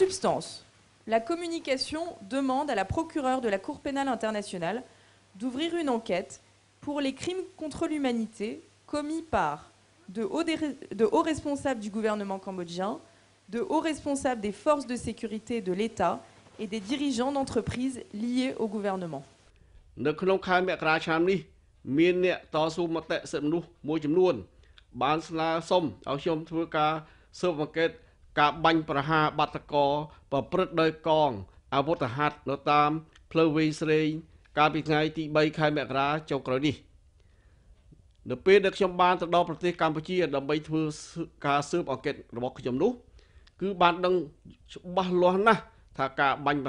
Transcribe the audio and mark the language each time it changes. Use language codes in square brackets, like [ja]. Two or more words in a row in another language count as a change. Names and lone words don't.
[fr] En substance, La communication demande à la procureure de la Cour pénale internationale d'ouvrir une enquête pour les crimes contre l'humanité commis par de hauts responsables du gouvernement cambodgien, de hauts responsables des forces de sécurité de l'État et des dirigeants d'entreprises liés au gouvernement. [km] នៅក្នុងខែមករាឆ្នាំនេះមានអ្នកតស៊ូមតិសិទ្ធិមនុស្សមួយចំនួនបានស្នើសុំឲ្យខ្ញុំធ្វើការស៊ើបអង្កេតការបាញ់ប្រហារបាតុករប្រព្រឹត្តដោយកងអាវុធហត្ថនៅតាមផ្លូវវែងស្រេងកាលពីថ្ងៃទី3ខែមករាចុងក្រោយនេះនៅពេលដែលខ្ញុំបានទៅដល់ប្រទេសកម្ពុជាដើម្បីធ្វើការស៊ើបអង្កេតរបស់ខ្ញុំនោះគឺបានដឹងច្បាស់លាស់ណាស់ថាការបាញ់ប្រ